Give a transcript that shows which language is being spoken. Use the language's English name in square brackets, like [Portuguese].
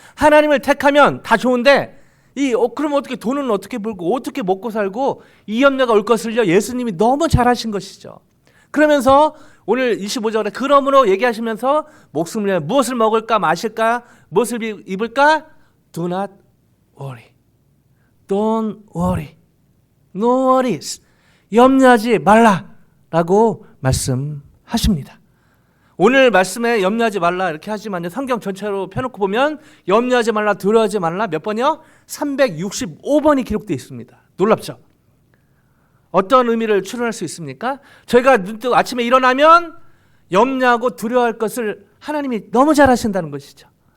[Korean] 하나님을 택하면 다 좋은데 그럼 어떻게 돈은 어떻게 벌고 어떻게 먹고 살고 이 염려가 올 것을요, 예수님이 너무 잘 하신 것이죠. 그러면서 오늘 25절에 그러므로 얘기하시면서 목숨을 위해 무엇을 먹을까 마실까 무엇을 입을까 [English] Do not worry. Don't worry. No worries. [Korean] 염려하지 말라 라고 말씀하십니다. 오늘 말씀에 염려하지 말라 이렇게 하지만요, 성경 전체로 펴놓고 보면 염려하지 말라, 두려워하지 말라 몇 번이요? 365번이 기록되어 있습니다. 놀랍죠? 어떤 의미를 추론할 수 있습니까? 저희가 눈뜨고 아침에 일어나면 염려하고 두려워할 것을 하나님이 너무 잘 하신다는 것이죠.